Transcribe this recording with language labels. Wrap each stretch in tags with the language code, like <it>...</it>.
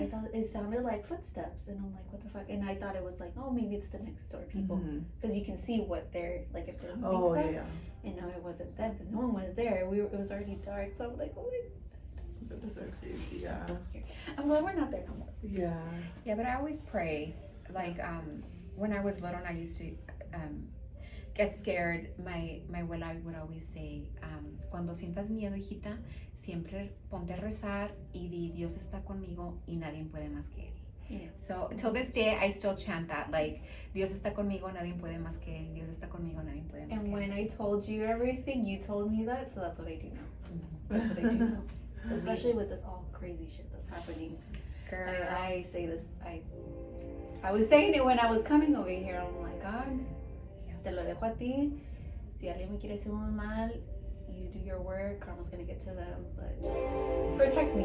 <en>I thought it sounded like footsteps, and I'm like, what the fuck? And I thought it was like, oh, maybe it's the next door people, because you can see what they're like if they're moving stuff. Yeah. And no, it wasn't them because no one was there. It was already dark, so I'm like, oh my. That's so scary. Yeah. So scary. I'm glad we're not there no more. Yeah. Yeah, but I always pray. Like when I was little, and I used to get scared. My abuela would always say,</en> <es>cuando sientas miedo, hijita, siempre ponte a rezar y di Dios está conmigo y nadie puede más que él.</es> <en>Yeah. So till this day, I still chant that, like,</en> <es>Dios está conmigo, nadie puede más que él. Dios está conmigo, nadie puede más que él.</es> <en>And when I told you everything, you told me that, so that's what I do now. That's what I do now. So especially with this all crazy shit that's happening. Girl. I say this, I was saying it when I was coming over here. I'm like, God,</en> <es>te lo dejo a ti. Si alguien me quiere hacer un mal,</es> <en>you do your work, karma's gonna get to them, but just protect me.</en>